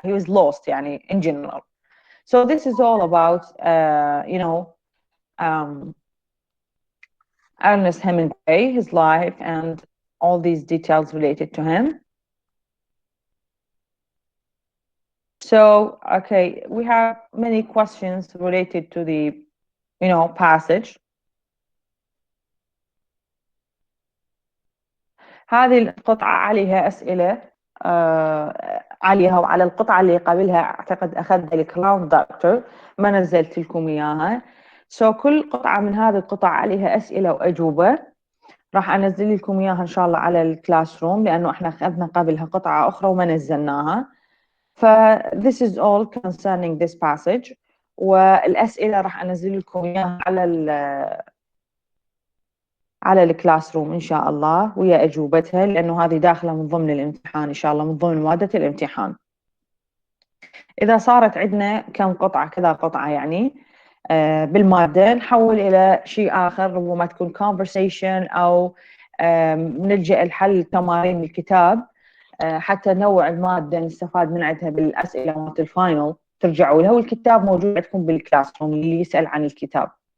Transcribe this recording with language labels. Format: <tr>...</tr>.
<en>he was lost يعني in general. So this is all about you know Ernest Hemingway, his life and all these details related to him. So, okay, we have many questions related to the, passage.</en> <ar>هذه القطعة عليها أسئلة عليها وعلى القطعة اللي قبلها أعتقد أخذت الكراون دكتور، ما نزلت لكم إياها.</ar> <en>So</en> <ar>كل قطعة من هذه القطع عليها أسئلة وأجوبة، راح أنزل لكم إياها إن شاء الله على الكلاس روم، لأنه إحنا أخذنا قبلها قطعة أخرى وما نزلناها.</ar> <en>ف this is all concerning this passage.</en> <ar>والأسئلة راح أنزل لكم إياها على الكلاس روم إن شاء الله ويا أجوبتها، لأنه هذه داخلة من ضمن الامتحان إن شاء الله، من ضمن مادة الامتحان. إذا صارت عندنا كم قطعة كذا قطعة يعني بالمادة، نحول إلى شيء آخر، ربما تكون conversation أو نلجأ لحل تمارين الكتاب حتى نوع المادة نستفاد من عندها بالأسئلة مالت الفاينل ترجعوا لها، والكتاب موجود عندكم بالكلاس روم اللي يسأل عن الكتاب.</ar>